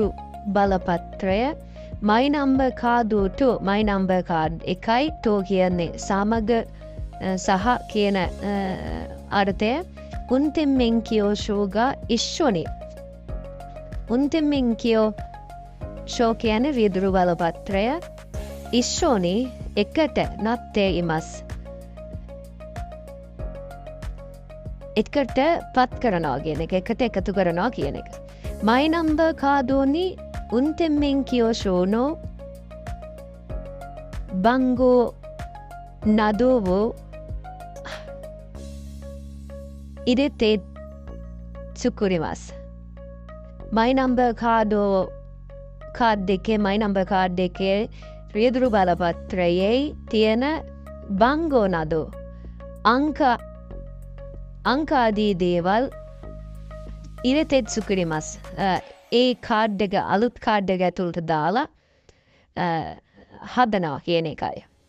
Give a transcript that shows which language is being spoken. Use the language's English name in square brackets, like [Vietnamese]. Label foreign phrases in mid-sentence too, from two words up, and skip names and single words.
[Sinhala] බලපත්‍රය my number කාඩුට my number කාඩ් එකයි තෝ කියන්නේ සමග සහ කියන අර්ථය [Japanese] 運転免許証が一緒に運転免許証 [Sinhala] කියන්නේ රියදුරු බලපත්‍රය ඉස්සොනි එකට [Japanese] なって います [Sinhala] එකට පත් කරනවා කියන එක එකට එකතු කරනවා කියන එක. [Japanese] My number カードに運転免許証の番号などを入れて作ります。 [Sinhala] My number カード එකේ My number カード එකේ රියදුරු බලපත්‍රයේ තියෙන [Japanese] 番号 など [Sinhala] අංක ආදී දේවල් [Japanese] 入れて 作ります [Sinhala] ඒ කාඩ් එක අලුත් කාඩ් එක ඇතුළට දාලා හදනවා කියන එකයි.